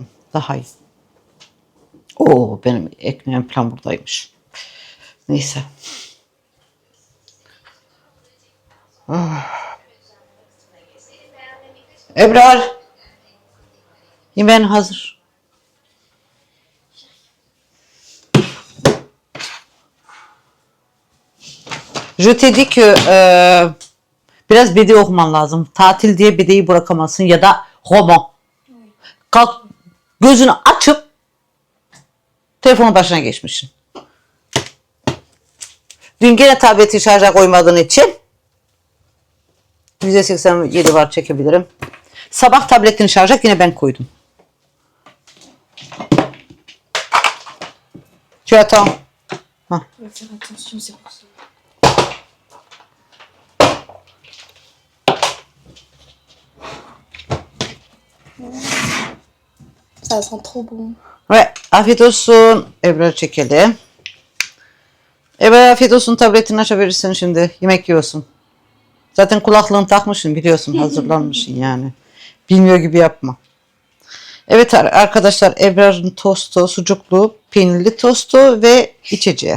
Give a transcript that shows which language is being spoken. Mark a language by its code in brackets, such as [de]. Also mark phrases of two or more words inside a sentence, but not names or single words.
[tr] Daha iyi. Oo, benim ekmeğim falan buradaymış. Neyse. Ebrar. Yemeğin hazır. [fr] Je t'ai dit que [tr] biraz bedi okuman lazım. Tatil diye bedeyi bırakamazsın ya da roman. Kalk gözünü açıp telefonun başına geçmişsin. Dün gene tableti şarja koymadığın için %87 var çekebilirim. Sabah tabletini şarja yine ben koydum. [fr] Tu attends. Je vais faire attention, c'est pour ça. Ça sent trop bon. [tr] Ve afiyet olsun. Ebrar çekelim. Ebrar afiyet olsun, tabletini açabilirsin şimdi. Yemek yiyorsun. Zaten kulaklığını takmışsın, biliyorsun, hazırlanmışsın yani. Bilmiyor gibi yapma. Evet arkadaşlar, Ebrar'ın tostu, sucuklu, peynirli tostu ve içeceği.